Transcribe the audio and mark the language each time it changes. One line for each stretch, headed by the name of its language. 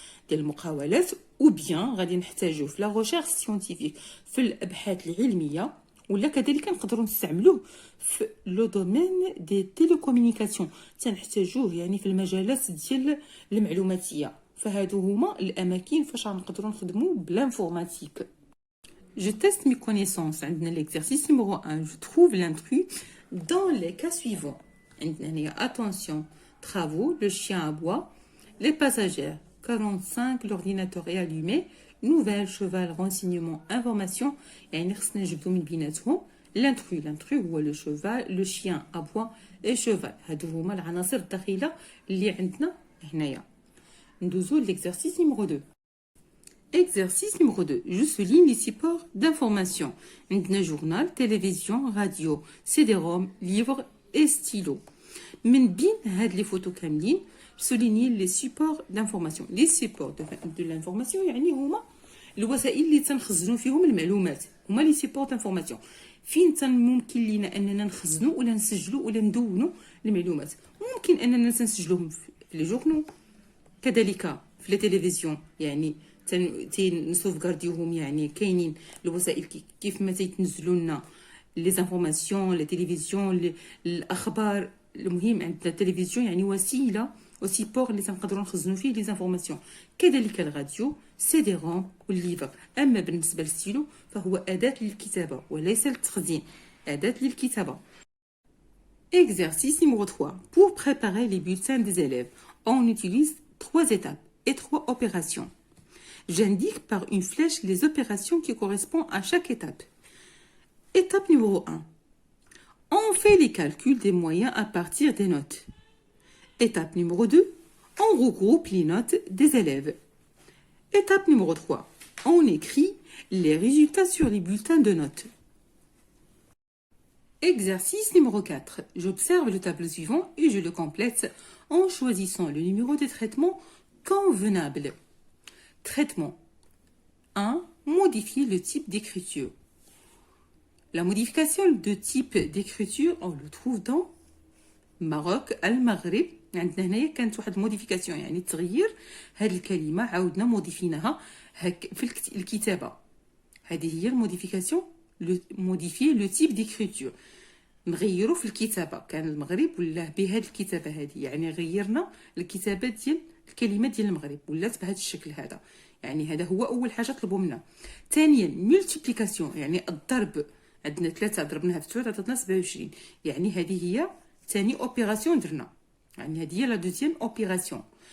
Arabic: المقاولات او بيان غادي نحتاجوه في لا ريشيرش سيانتيفيك في الابحاث العلميه ولا كذلك نقدروا نستعملوه في لو دومين دي تيليكومونيكاسيون تنحتاجوه يعني في المجالات ديال المعلوماتيه فهادو هما الاماكن فاش غنقدروا نخدموا بالانفورماتيك.
French: Je teste mes connaissances. L'exercice numéro 1. Je trouve l'intrus dans les cas suivants. Attention, travaux, le chien aboie, les passagers, 45, l'ordinateur est allumé, nouvelle, cheval, renseignement, information. L'intrus هو le cheval, le chien aboie et cheval.
Arabic: هادو هما العناصر الداخلة اللي عندنا هنايا. ندوزو
French: l'exercice numéro 2. Exercice numéro 2. Je souligne les supports d'information. Un journal, télévision, radio, CD-ROM, livre et stylo.
Arabic: من بين هاد
French: les photos
Arabic: كاملين
French: souligne les supports d'information. Les supports de l'information
Arabic: يعني هما الوسائل اللي تنخزنوا فيهم المعلومات. هما
French: les supports d'information.
Arabic: فين ممكن لينا اننا نخزنوا ولا نسجلوا ولا ندونوا المعلومات. ممكن اننا نسجلوهم في لي جورنال كذلك في التلفزيون يعني نسوفغارديوهم يعني كاينين الوسائل كيف ما تيتنزلوا لنا لي زانفورماسيون لي تلفزيون الاخبار. المهم عندنا التلفزيون يعني وسيله وسيبور اللي تنقدروا نخزنوا فيه لي زانفورماسيون كذلك الراديو سي دي روم والليفر. اما بالنسبه للستيلو فهو اداه للكتابه وليس للتخزين اداه للكتابه.
French: Exercice numéro 3. Pour préparer les bulletins des élèves, on utilise 3 étapes et 3 opérations. J'indique par une flèche les opérations qui correspondent à chaque étape. Étape numéro 1. On fait les calculs des moyens à partir des notes. Étape numéro 2. On regroupe les notes des élèves. Étape numéro 3. On écrit les résultats sur les bulletins de notes. Exercice numéro 4. J'observe le tableau suivant et je le complète en choisissant le numéro de traitement convenable. Traitement 1. Modifier le type d'écriture. La modification de type d'écriture, on le trouve dans Maroc, المغرب.
Arabic: عندنا هنايا كانت واحد موديفيكاسيون يعني تغيير هذه الكلمة عاودنا موديفيناها في الكتابة. هذه هي الموديفيكاسيون
French: modifier le type d'écriture.
Arabic: نغيروا في الكتابة كان المغرب ولا بهذه الكتابة هذه يعني غيرنا الكتابة ديال الكلمات ديال المغرب ولات بهذا الشكل هذا يعني هذا هو اول حاجه طلبوا منا. ثانيا ملتيبليكاسيون يعني الضرب عندنا 3 ضربناها في 3 عطاتنا 27 يعني هذه هي ثاني اوبيراسيون درنا يعني هذه هي لا دوزيام اوبيراسيون.